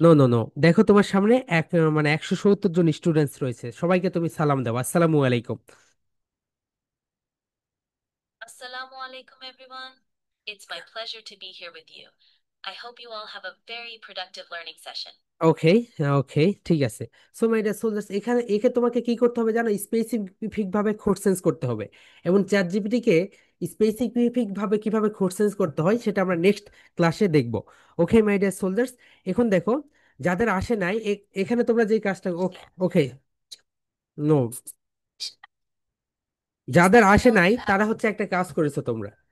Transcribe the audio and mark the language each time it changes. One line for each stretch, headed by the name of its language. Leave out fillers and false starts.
Bangla: No no no, দেখো তোমার সামনে মানে 170 জন স্টুডেন্টস রয়েছে, সবাইকে তুমি সালাম দাও, আসসালামু আলাইকুম।
Arabic: Assalamu alaikum, everyone.
English: It's my pleasure to be here with you. I hope you all have a very productive learning session.
Bangla: ওকে, ওকে, ঠিক আছে। সো
English: my dear soldiers,
Bangla: এখানে একে তোমাকে কি করতে হবে জানো, স্পেসিফিক ভাবে কোড করতে হবে, এবং চ্যাট জিপিটি কে স্পেসিফিক ভাবে কিভাবে কোড করতে হয় সেটা আমরা নেক্সট ক্লাসে দেখব। ওকে
English: my dear soldiers,
Bangla: এখন দেখো যাদের আসে নাই এখানে তোমরা যে কাজটা, ওকে ওকে, নো, যাদের আসে নাই তারা হচ্ছে একটা কাজ করেছো তোমরা।